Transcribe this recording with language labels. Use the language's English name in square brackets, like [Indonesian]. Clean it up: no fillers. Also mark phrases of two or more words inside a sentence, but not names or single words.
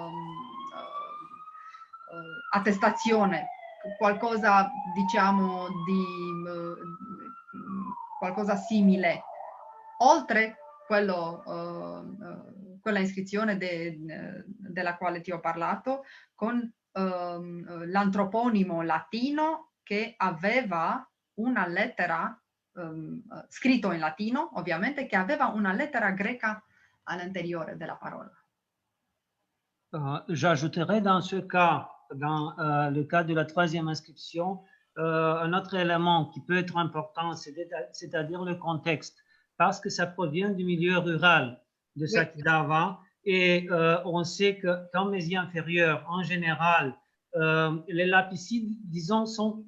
[Italian] attestazione, qualcosa diciamo di qualcosa simile, oltre quella iscrizione della quale ti ho parlato, con l'antroponimo latino che aveva una lettera scritto in latino, ovviamente, che aveva una lettera greca all'interiore della parola. [French] J'ajouterai dans ce cas, dans le cas de la troisième inscription, un autre élément qui peut être important, c'est-à-dire le contexte, parce que ça provient du milieu rural de Sakidava, et on sait que qu'en Mésie inférieure, en général, les lapicides, disons, sont...